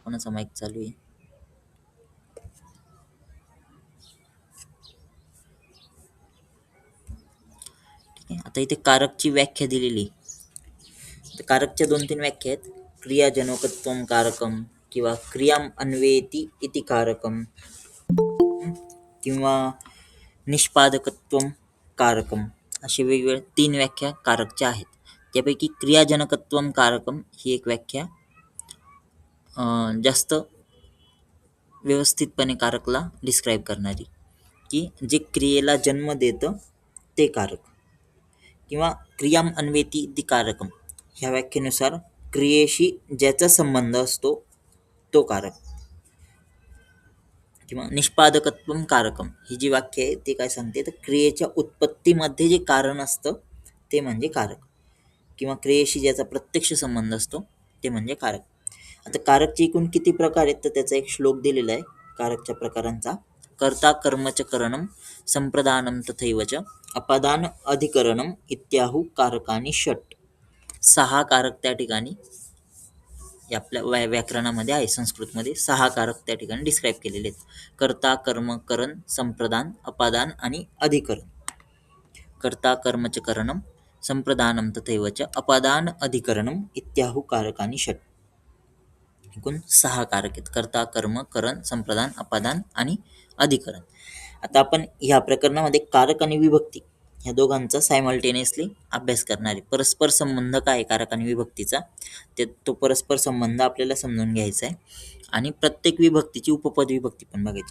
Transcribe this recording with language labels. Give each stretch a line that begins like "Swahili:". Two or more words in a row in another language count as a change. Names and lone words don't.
Marathi: कोणाचा माईक चालू आहे? ठीक आहे. आता इथे कारकची व्याख्या दिलेली. तर कारकच्या 2-3 व्याख्या आहेत.
Sanskrit: क्रियाजनकत्वम कारकम किंवा क्रियाम अन्वेति इति कारकम किंवा निष्पादकत्वम कारकम
Marathi: असे वेगवेगळे 3 व्याख्या कारकच्या आहेत. त्यापैकी
Sanskrit: क्रियाजनकत्वम कारकम
Marathi: ही एक व्याख्या जास्त व्यवस्थितपणे कारकला डिस्क्राईब करणारी की जे क्रियेला जन्म देतं ते कारक. किंवा
Sanskrit: क्रियाम अन्वेती इति कारकम
Marathi: ह्या व्याख्येनुसार क्रियेशी ज्याचा संबंध असतो तो कारक किंवा
Sanskrit: निष्पादकत्वम कारकम
Marathi: ही जी वाक्य आहे ते काय सांगते तर क्रियेच्या उत्पत्तीमध्ये जे कारण असतं ते म्हणजे कारक किंवा क्रियेशी ज्याचा प्रत्यक्ष संबंध असतो ते म्हणजे कारक. आता कारकचे एकूण किती प्रकार आहेत तर त्याचा एक श्लोक दिलेला आहे कारकच्या प्रकारांचा.
Sanskrit: कर्ता कर्मच करणम संप्रदानम तथैव च अपादान अधिकरणम इत्याहू कारकानी षट.
Marathi: 6 कारक त्या ठिकाणी आपल्या व्याकरणामध्ये आहे. संस्कृतमध्ये 6 कारक त्या ठिकाणी डिस्क्राईब केलेले आहेत. कर्ता कर्म करण संप्रदान अपादान आणि अधिकरण.
Sanskrit: कर्ता कर्मच करणम संप्रदानम तथैव च अपादान अधिकरणम इत्याहू कारकानी षट.
Marathi: एकूण 6 कारक आहेत. कर्ता कर्म करण संप्रदान अपादान आणि अधिकरण. आता आपण ह्या प्रकरणामध्ये कारक आणि विभक्ती ह्या दोघांचा सायमल्टेनियसली अभ्यास करणार आहे. परस्पर संबंध काय आहे कारक आणि विभक्तीचा तो परस्पर संबंध आपल्याला समजून घ्यायचा आहे आणि प्रत्येक विभक्तीची उपपद विभक्ती पण बघायची.